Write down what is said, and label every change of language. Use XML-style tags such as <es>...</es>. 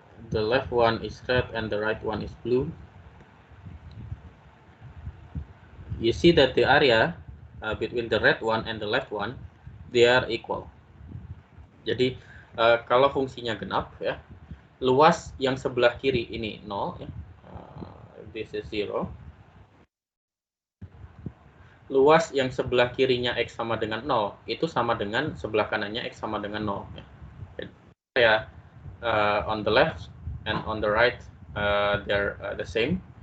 <en>The left one is red and the right one is blue. You see that the area between the red one and the left one, they are equal.</en> <id>Jadi kalau fungsinya genap, ya, luas yang sebelah kiri ini 0, ya.</id> <en>This is 0.</en> <id>Luas yang sebelah kirinya x sama dengan 0 itu sama dengan sebelah kanannya x sama dengan 0, ya. Jadi, ya,</id> <en>on the left and on the right they're the same.</en>